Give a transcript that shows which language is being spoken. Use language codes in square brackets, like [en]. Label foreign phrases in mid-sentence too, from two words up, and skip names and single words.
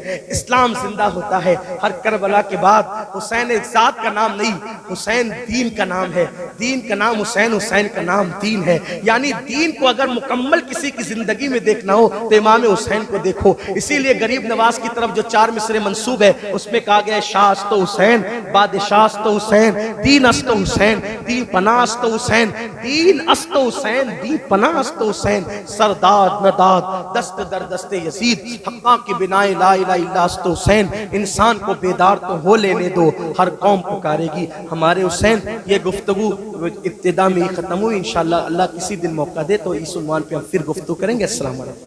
[ur] اسلام زندہ ہوتا ہے ہر کربلا کے بعد. حسین ایک ذات کا نام نہیں، حسین دین کا نام ہے. دین کا نام حسین، حسین کا نام دین ہے. یعنی دین کو اگر مکمل کسی کی زندگی میں دیکھنا ہو تو امام حسین کو دیکھو. اسی لیے غریب نواز کی طرف جو 4 مصرے منسوب ہے اس میں کہا گیا ہے [fa] شاہ است و حسین، بادشاہ است و حسین، دین است و حسین، دین پناہ است و حسین، دین است و حسین، دین پناہ است و حسین، سرداد نداد دست در دست یزید، حقاں کی بنائے [ar] لا الہ الا [fa] است و حسین. [ur] انسان کو بیدار تو ہو لینے دو، ہر قوم پکارے گی ہمارے حسین. یہ گفتگو ابتدا میں ہی ختم ہوئی. انشاءاللہ اللہ کسی دن موقع دے تو اس عنوان پہ ہم پھر گفتگو کریں گے. [ar] السلام علیکم.